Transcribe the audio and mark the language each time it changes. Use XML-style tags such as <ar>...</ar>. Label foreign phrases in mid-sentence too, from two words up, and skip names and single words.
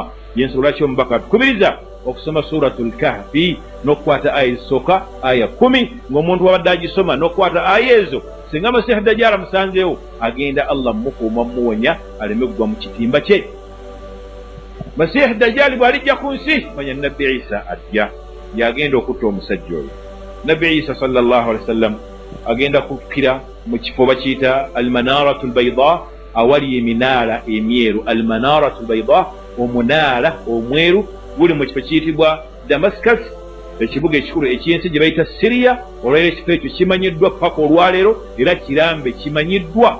<lg>Y'ensonga lwaki omubaka atukubiriza okusoma suratul Kahfi n'okukwata aya ezisooka aya 10, ng'omuntu wabadde agisoma n'okukwata aya ezo, singa Masiihi Dajjal amusanzeewo agenda Allah mukuuma muwonya aleme kugwa mu kitimba kye. Masiihi Dajjal bw'alijja ku nsi manya Nabbi Isa ajja yagenda okutta omusajja oyo. Nabbi Isa</lg> <ar>صلى الله عليه وسلم</ar> <lg>agenda kukkira mu kifo bakiyita Almanaratul Bayda, awali eminaala emyeru. Almanaratul Bayda, omunaala omweru guli mu kifo kiyitibwa Damascus, ekibuga ekikulu eky'ensi gye bayita Syria. Olwaleero ekifo ekyo kimanyiddwa paka olwaleero era kirambe kimanyiddwa.</lg>